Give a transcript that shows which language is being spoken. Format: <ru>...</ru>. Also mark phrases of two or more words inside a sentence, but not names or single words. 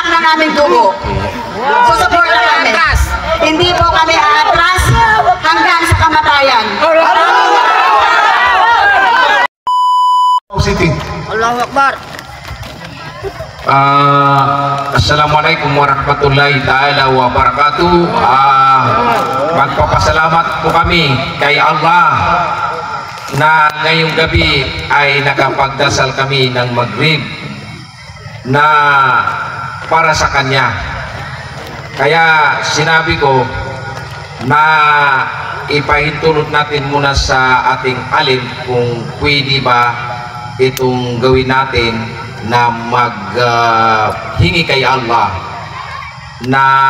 <tl>naming dugo. Susuporta kami. Hindi po kami aatras hanggang sa kamatayan. City.</tl> <ar>الله أكبر. السلام عليكم ورحمة الله تعالى وبركاته.</ar> <tl>Magpapasalamat po kami kay Allah na ngayong gabi ay nakapagdasal kami ng Maghrib na para sa Kanya. Kaya sinabi ko na ipahintulot natin muna sa ating alim kung pwede ba itong gawin natin na maghingi kay Allah na</tl>